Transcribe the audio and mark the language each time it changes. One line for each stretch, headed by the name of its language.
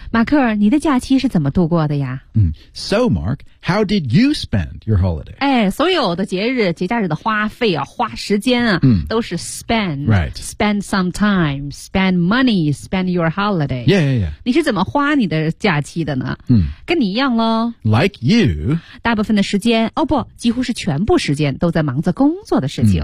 Chinese: 马克你的假期是怎么度过的呀、
English: 嗯、So Mark, how did you spend your holiday?
Chinese: 哎，所有的节假日的花费啊花时间啊、嗯、都是 spend
English: Right Spend some time Spend money Spend your holiday Yeah, yeah, yeah
Chinese: 你是怎么花你的假期的呢、嗯、跟你一样咯
English: Like you
Chinese: 大部分的时间哦不几乎是全部时间都在忙着工作的事情、